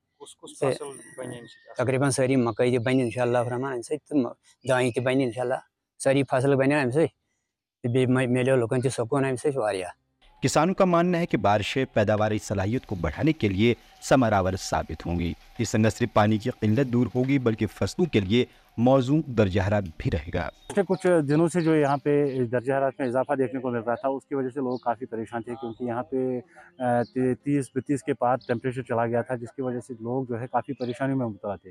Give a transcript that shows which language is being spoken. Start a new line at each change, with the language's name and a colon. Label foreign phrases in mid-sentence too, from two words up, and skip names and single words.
Kashmiri: تقریٖباً سٲری مکٲے تہِ بنہِ
Arabic: انشاء اللہ الرحمان
Kashmiri: اَمہِ سۭتۍ تہٕ دانہِ تہِ بنہِ
Arabic: انشاء اللہ
Kashmiri: سٲری فصل بنن اَمہِ سۭتۍ تہٕ بیٚیہِ مِلیو لُکن تہِ سکوٗن اَمہِ سۭتۍ واریاہ۔
Urdu: کسانوں کا ماننا ہے کہ بارشیں پیداواری صلاحیت کو بڑھانے کے لیے ثمر آور ثابت ہوں گی۔ اس سے نہ صرف پانی کی قلت دور ہوگی بلکہ فصلوں کے لیے موزوں درجہ حرارت بھی رہے گا۔ پچھلے کچھ دنوں سے جو یہاں پہ درجہ حرارت میں اضافہ دیکھنے کو مل رہا تھا اس کی وجہ سے لوگ کافی پریشان تھے کیونکہ یہاں پہ 30-32 کے پار ٹیمپریچر چلا گیا تھا جس کی وجہ سے لوگ جو ہے کافی پریشانی میں مبتلا تھے۔